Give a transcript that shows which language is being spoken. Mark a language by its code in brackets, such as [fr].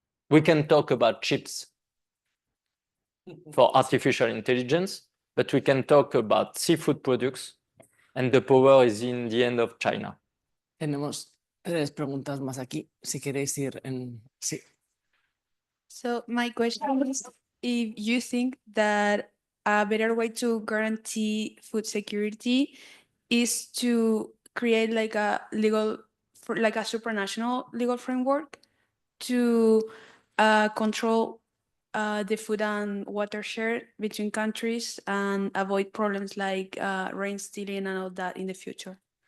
[en] We can talk about chips for artificial intelligence, but we can talk about seafood products, and the power is in the end of China. [es] Tenemos 3 preguntas más aquí, si queréis ir en... Sí. [en] So my question is if you think that a better way to guarantee food security is to create like a supranational legal framework to control the food and water share between countries and avoid problems like rain stealing and all that in the future.